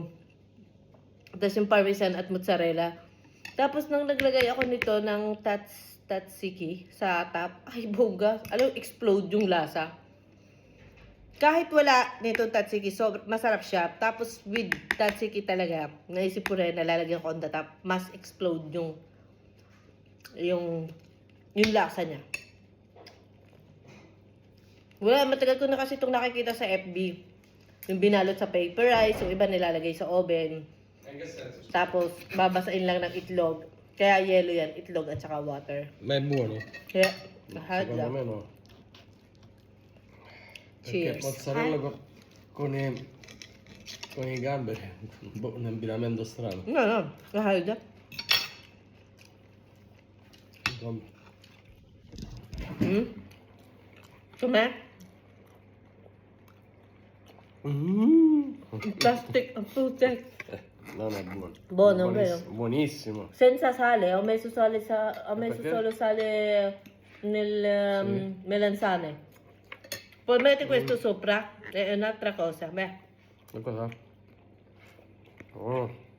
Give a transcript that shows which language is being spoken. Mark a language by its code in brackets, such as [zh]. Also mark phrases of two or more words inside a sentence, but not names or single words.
[tl] Tapos yung parmesan at mozzarella. Tapos nang naglagay ako nito ng tatsiki sa top, ay bongga. Alam, explode yung lasa. Kahit wala nitong tatsiki, so masarap siya. Tapos with tatsiki talaga, naisip ko rin, nalalagyan ko [en] on the top, [tl] mas explode yung lasa niya. Wala, matagal ko na kasi itong nakikita sa FB. Yung binalot sa [en] paper rice, [tl] yung iba nilalagay sa oven. Tapos babasain lang ng itlog. Kaya yellow yan, itlog at saka water. [it] Ma è buono? [tl] Kaya, mahal [it] Secondo [tl] lang. [it] me no. [en] Cheers. [it] Perché mozzarella con i gamberi, un abbinamento strano. No, [tl] mahal lang. Come? Plastic ang putek. [it] Non è buono. Buono, vero? Buonissimo. Senza sale, ho messo Perché? solo sale nel melanzane. Poi metti questo sopra, è un'altra cosa. Beh, Ma cosa? Oh,